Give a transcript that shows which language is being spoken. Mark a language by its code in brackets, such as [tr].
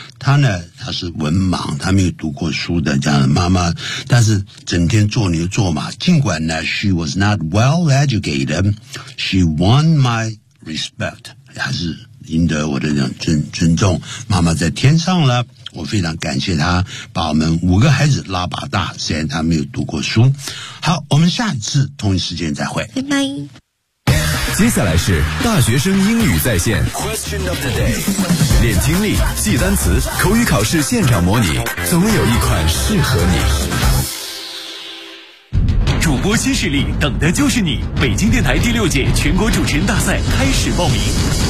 [zh] 她呢，她是文盲，她没有读过书的这样的妈妈，但是整天做牛做马。尽管呢 [en] she was not well educated, she won my respect. [zh] 还是赢得我的尊重妈妈在天上了我非常感谢她把我们五个孩子拉拔大虽然她没有读过书好我们下一次同一时间再会拜拜接下来是大学生英语在线 Question of the day 练听力记单词口语考试现场模拟总有一款适合你主播新势力等的就是你北京电台第六届全国主持人大赛开始报名